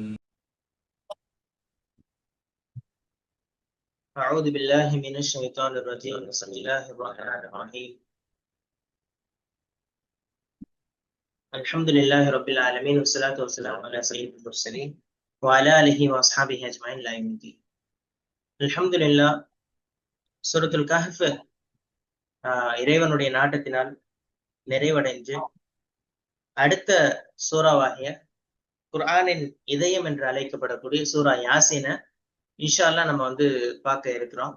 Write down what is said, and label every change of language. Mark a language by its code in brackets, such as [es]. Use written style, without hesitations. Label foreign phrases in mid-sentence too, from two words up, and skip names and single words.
[ar] أعوذ بالله من الشيطان الرجيم. بسم الله الرحمن الرحيم. الحمد لله رب العالمين والصلاة والسلام على سيد المرسلين وعلى آله وأصحابه أجمعين إلى يوم الدين. الحمد لله. [ta] சூரத்துல் கஹ்ஃப் இறைவனுடைய நாட்டத்தினால் நிறைவடைந்து அடுத்த சூறாவாகிய குர்ஆனின் இதயம் என்று அழைக்கப்படக்கூடிய சூரா யாசீன [ar] إن شاء الله [ta] நம்ம பார்க்க இருக்கிறோம்.